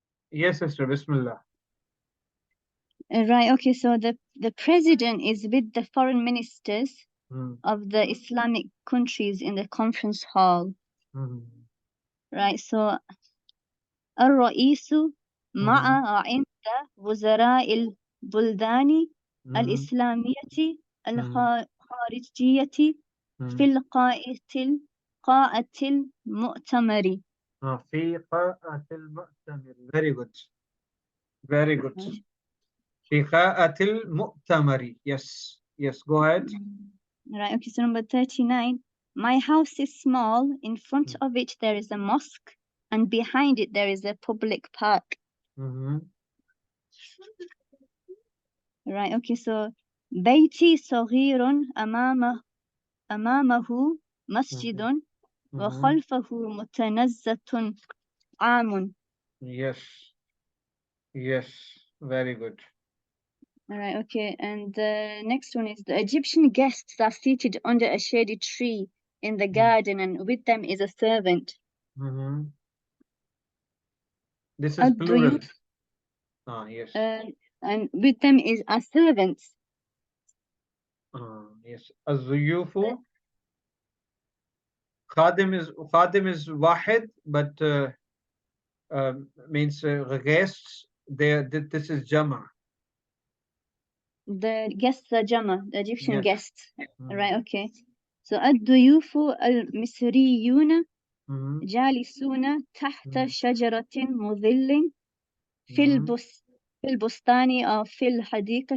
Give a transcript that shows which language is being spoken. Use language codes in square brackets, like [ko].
[en] Yes, sister. Bismillah. Right, okay. So the president is with the foreign ministers of the Islamic countries in the conference hall. Right, so [ar] الرئيس مع عند وزراء البلدان الإسلامية الخارجية في قاعة المؤتمر. في قاعة المؤتمر. [en] Very good. Very good. [ar] في قاعة المؤتمر. [en] Yes. Yes, go ahead. Right, okay, so number 39. My house is small. In front of it, there is a mosque. And behind it, there is a public park. Right, okay, so [ar] بيتي صغير أمامه مسجد وخلفه متنزة عام. [en] Yes. Yes, very good. All right, okay, and the next one is the Egyptian guests are seated under a shady tree in the garden, and with them is a servant. This is plural. Yes. And with them is a servant. Yes. [ar] الضيوف. [en] Khadim is wahid, but means guests. This is jama. the guests are Jama, the Egyptian Yes. guests. Mm. Right, okay. [ar] So الضيوف المصريون Mm-hmm. جالسون تحت Mm. شجرة مظل في Mm-hmm. في البستان أو في الحديقة